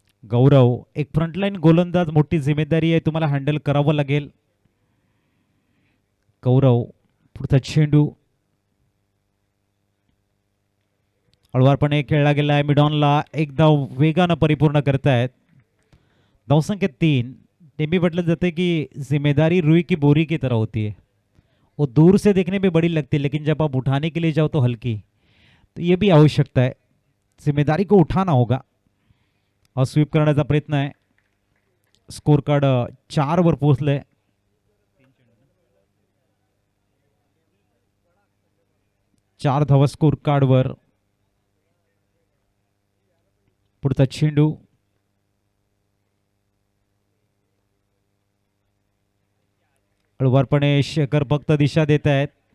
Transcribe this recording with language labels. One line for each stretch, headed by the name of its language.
Marathi: गौरव एक फ्रंटलाईन गोलंदाज, मोठी जिम्मेदारी आहे, तुम्हाला हँडल करावं लागेल. गौरव पुढचा चेंडू हळवारपणे खेळला गेलाय मिडॉनला. एक धाव वेगानं परिपूर्ण करतायत. धावसंख्या 3.
Hindi: नेहमी म्हटलं जाते कि जिम्मेदारी रुई की बोरी की तरह होती है, वो दूर से देखने में बड़ी लगती है लेकिन जब आप उठाने के लिए जाओ तो हल्की. तो ये भी आवश्यकता है, जिम्मेदारी को उठाना होगा.
Marathi: और स्वीप करण्याचा प्रयत्न आहे. स्कोर कार्ड 4 वर पोहोचलंय. 4 धावा स्कोर कार्डवर. पुढचा चेंडू हळवारपणे शेखर फक्त दिशा देत आहेत.